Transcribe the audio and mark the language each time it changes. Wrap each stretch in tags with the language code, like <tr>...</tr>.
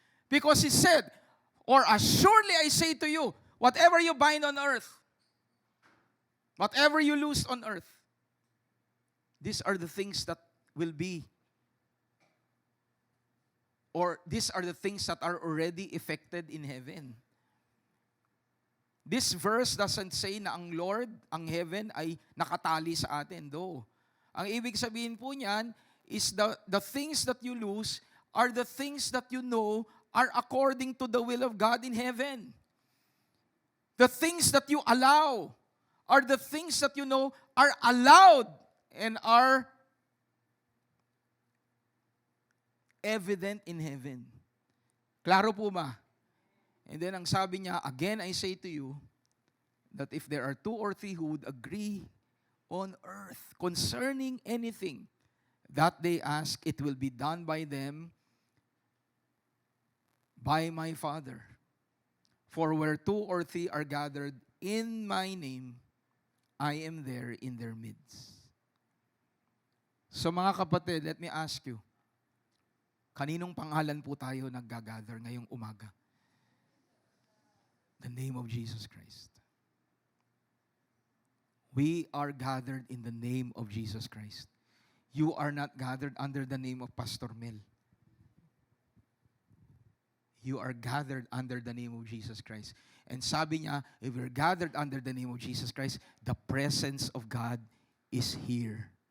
<en>Because He said, or assuredly I say to you, whatever you bind on earth, whatever you loose on earth, these are the things that will be, or these are the things that are already effected in heaven. This verse doesn't say</en> <tl>na ang Lord, ang heaven, ay nakatali sa atin.</tl> <en>Though.</en> <tl>Ang ibig sabihin po niyan</tl> <en>is the things that you lose are the things that you know are according to the will of God in heaven. The things that you allow are the things that you know are allowed and are evident in heaven.</en> <tl>Klaro po ba?</tl> <en>And then</en> <tl>ang sabi niya,</tl> <en>again I say to you, that if there are two or three who would agree on earth concerning anything that they ask, it will be done by them, by my Father. For where 2 or 3 are gathered in my name, I am there in their midst.</en> <tl>So mga kapatid,</tl> <en>let me ask you,</en> <tl>kaninong pangalan po tayo naggagather ngayong umaga?</tl> <en>The name of Jesus Christ. We are gathered in the name of Jesus Christ. You are not gathered under the name of Pastor Mel. You are gathered under the name of Jesus Christ. And</en> <tl>sabi niya,</tl> <en>if we're gathered under the name of Jesus Christ, the presence of God is here.</en>